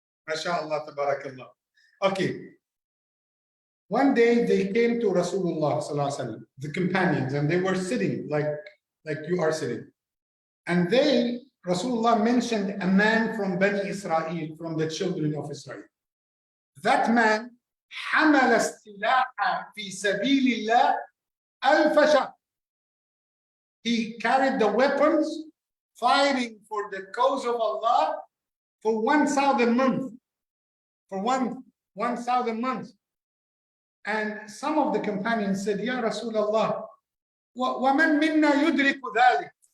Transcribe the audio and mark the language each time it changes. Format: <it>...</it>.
<en>MashaAllah, tabarakallah. Okay. One day they came to Rasulullah sallallahu alaihi wasallam, the companions, and they were sitting like you are sitting. And Rasulullah mentioned a man from Bani Israel, from the children of Israel. That man,</en> <ar>حمل السلاح في سبيل الله ألف شهر.</ar> <en>He carried the weapons, fighting for the cause of Allah for 1,000 months. For 1,000 months. And some of the companions said, Ya Rasulullah,</en> <ar>وَمَنْ مِنَّا يُدْرِكُ ذَلِكَ.</ar>